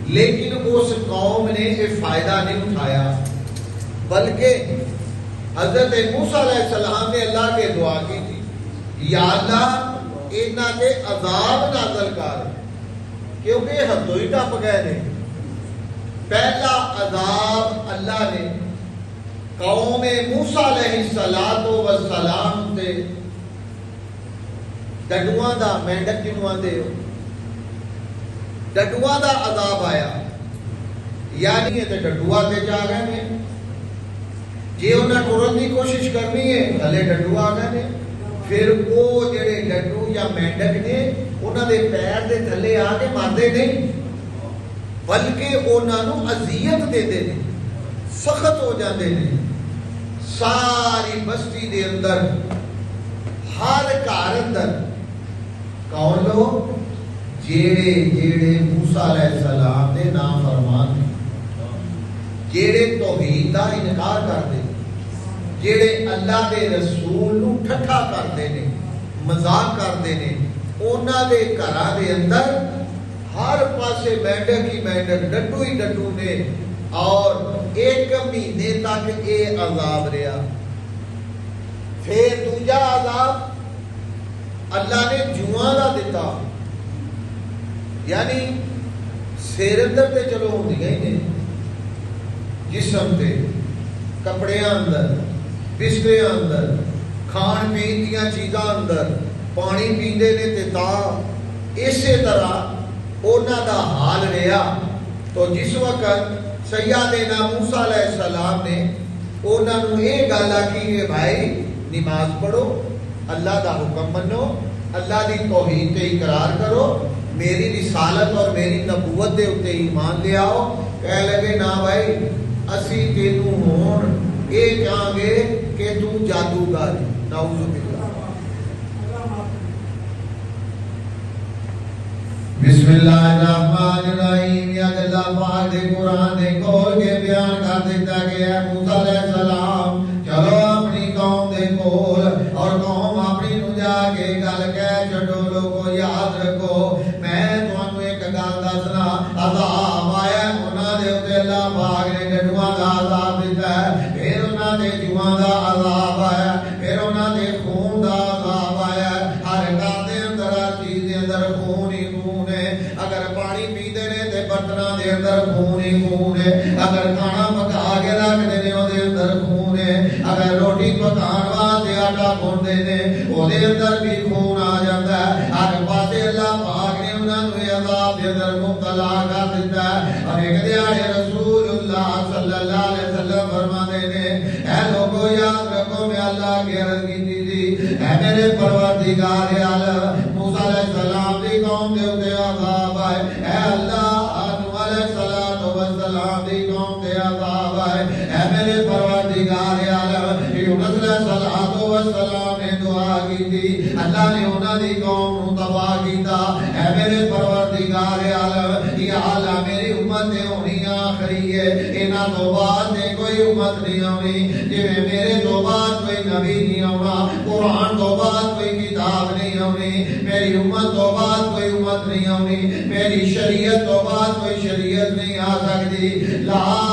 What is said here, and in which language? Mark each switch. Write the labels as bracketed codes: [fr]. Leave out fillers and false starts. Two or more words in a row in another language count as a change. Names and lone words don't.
[ur] لیکن اس قوم نے یہ فائدہ نہیں اٹھایا، بلکہ حضرت موسیٰ علیہ السلام نے اللہ کے دعا کی تھی، [pa] یا اللہ انہاں دے عذاب نازل کر، کیونکہ حدوں ہی ٹپ گئے نے۔ پہلا عذاب اللہ نے قوم موسیٰ علیہ السلام تے ڈڈواں دا، مینڈک جنوں آندے ہو، ڈڈواں دا عذاب آیا، یعنی یہ تے ڈڈوا تے جا گئے نے، جے انہاں ٹرن دی کوشش کرنی ہے تھلے ڈڈو آ گئے نے، پھر وہ جڑے ڈڈو یا مینڈک نے انہاں دے پیر دے تھلے آ کے مارتے نہیں، بلکہ انہاں نوں اذیت دے دے، سخت ہو جاندے نے۔ ساری بستی دے اندر، ہر گھر اندر کون لوگ؟ جیڑے موسیٰ علیہ السلام دے نافرمان نے، جیڑے توحید دا انکار کرتے، جیڑے اللہ دے رسول نو ٹھٹھا کرتے نے، مذاق کرتے نے، انہاں دے گھراں دے اندر ہر پاسے مینڈک ہی مینڈک، ڈڈو ہی ڈڈو نے، اور ایک مہینے تک یہ عذاب رہا۔ پھر دوجا عذاب اللہ نے جواں دا دیتا، یعنی سر اندر تے چلو ہوندیاں ہی نے، جسم تے، کپڑیاں اندر، بستریاں اندر، کھان پین دیاں چیزاں اندر، پانی پیندے نے تے تا اسی طرح انہاں دا حال رہا۔ تو جس وقت سیدنا موسیٰ علیہ السلام نے انہاں نوں یہ گل آکھی کہ بھائی نماز پڑھو، اللہ دا حکم منو، اللہ دی توحید تے اقرار کرو، میری رسالت اور میری نبوت دے اوتے ایمان لے آؤ، کہہ لگے نا بھائی اسی تینوں ہون اے کہاں گے کہ تو جادوگر، نعوذ باللہ۔ [ar] بسم اللہ الرحمن الرحیم، [pa] یا اللہ پاک دے قرآن دے کھول کے بیان کر دیتا کہ اے موسیٰ علیہ السلام چلو اپنی قوم دے کول، اور قوم اپنی نو جا کے گل کہہ چھڈو، لوگو یاد رکھو میں تانوں ایک گل دسنا، عذاب آیا انہاں دے اوتے، اللہ پاک نے ڈڈواں دا عذاب دیتا ہے، پھر انہاں دے جواں دا عذاب آیا، پھر انہاں دے خون دا عذاب آیا، ہر گل دے اندر، ہر چیز دے اندر خون ہی خون ہے، اگر پانی پیندے نے تے برتناں دے اندر خون ہی خون ہے، اگر کھانا پکا کے رکھدے نے او دے اندر خون ہے، اگر روٹی پکان واسطے آٹا گھندے نے او دے اندر بھی خون آ جاتا ہے، ہر پاسے اللہ پاک نے انہاں نوں عذاب دے اندر مبتلا کر دیتا ہے۔ اور ایک دیہڑے رسول اللہ صلی اللہ علیہ وسلم فرماتے نے، اے لوگو یاد رکھو میں اللہ کی عرض کی تھی، اے میرے پروردگار عالم، موسیٰ علیہ السلام دی قوم دے اوتے عذاب آئے، اے اللہ نوح علیہ السلام دی قوم دے عذاب آئے، اے میرے پروردگار عالم، یونس علیہ السلام نے دعا کی تھی، اللہ نے انہاں دی قوم نو تباہ کیتا، اے میرے پروردگار عالم، یا اللہ میری امت تے ہونی آخری ہے، انہاں تو بعد تے کوئی امت نہیں ہونی، جویں میرے تو بعد کوئی نبی نہیں ہونا، قرآن تو بعد کوئی کتاب نہیں ہونی، میری امت تو بعد کوئی امت نہیں ہونی، میری شریعت تو بعد کوئی شریعت نہیں آ سکتی، لا